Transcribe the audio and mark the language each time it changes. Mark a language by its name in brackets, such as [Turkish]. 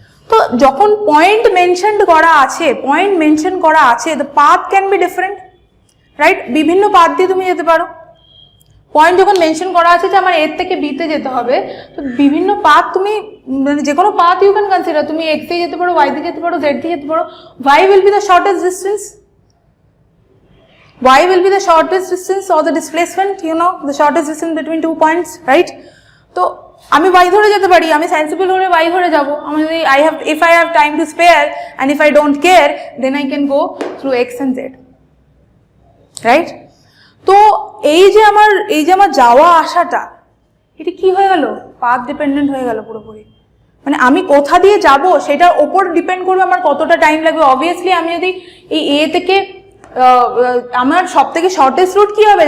[Bangla] তো যখন point mention করা আছে, পয়েন্ট মেনশন করা আছে, [English] The path can be different, right? [Bangla] বিভিন্ন পাথ দিয়ে তুমি যেতে পারো। পয়েন্ট যখন মেনশন করা আছে যে আমার এর থেকে বিতে যেতে হবে, তো বিভিন্ন পাথ তুমি মানে যে কোনো পাথ [English] you can consider, [Bangla] তুমি এক্স দিয়ে যেতে পারো, ওয়াই দিয়ে যেতে পারো, জেড দিয়ে যেতে পারো। [English] Y will be the shortest distance, y will be the shortest distance or the displacement, you know, the shortest distance between 2 points, right? [Bangla] তো আমি y ধরে যেতে পারি, আমি সেন্সিবল হলে y ধরে যাব, আমি যদি [English] if I have time to spare and if I don't care then I can go through x and z, right? [Bangla] তো এই যে আমার যাওয়া আসাটা, এটা কি হয়ে গেল? পাথ ডিপেন্ডেন্ট হয়ে গেল পুরোপুরি। মানে আমি কোথা দিয়ে যাব সেটার ওপর ডিপেন্ড করবে আমার কতটা টাইম লাগবে। অবভিয়াসলি আমি যদি এই এ থেকে আমার সব থেকে শর্টেস্ট রুট কি হবে?